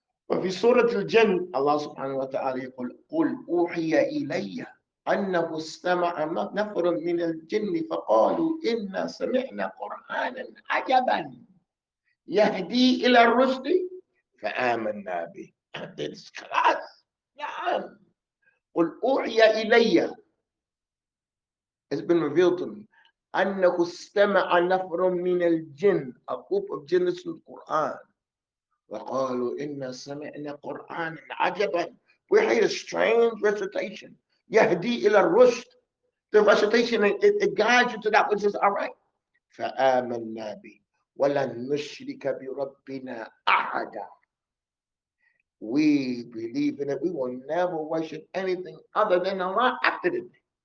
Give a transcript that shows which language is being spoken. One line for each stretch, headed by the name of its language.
Arabic: وفي سورة الجن الله سبحانه وتعالى يقول قل أوحي إلي أنه استمع نفر من الجن فقالوا إنا سمعنا قرآنا عجبا يهدي إلى الرشد فآمنا به. خلاص. نعم. قل أوحي إلي,
English: it's been revealed to me,
Arabic: أنه استمع نفر من الجن,
English: a group of jinn listened to the Quran.
Arabic: وقالوا إنا سمعنا قرآنا عجبا.
English: We heard a strange recitation.
Arabic: يهدي إلى الرشد.
English: The recitation, it guides you to that which is all right.
Arabic: فآمنا به ولن نشرك بربنا أحدا.
English: We believe in it. We will never worship anything other than Allah after the day.